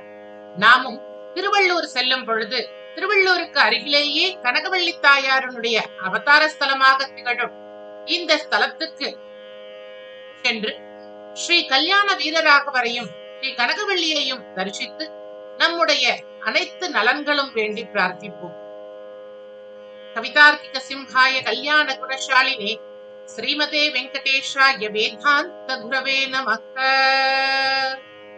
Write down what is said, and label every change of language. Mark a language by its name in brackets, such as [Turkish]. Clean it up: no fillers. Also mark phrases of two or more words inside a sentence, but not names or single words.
[Tamil] நாமும் திருவள்ளூர் செல்லும் பொழுது திருவள்ளூருக்கு அருகிலேயே கனகவள்ளி தாயாருடைய அவதார ஸ்தலமாக திகழும் இந்த ஸ்தலத்துக்கு சென்று ஸ்ரீ கல்யாண வீரராகவரையும் ஸ்ரீ கனகவள்ளியையும் தரிசித்து நம்முடைய அனைத்து நலன்களும் வேண்டி பிரார்த்திப்போம். [Sanskrit] कवितार्किक सिंहाय कल्याण गुणशालिने श्रीमते वेङ्कटेशाय वेदान्त गुरवे नमः.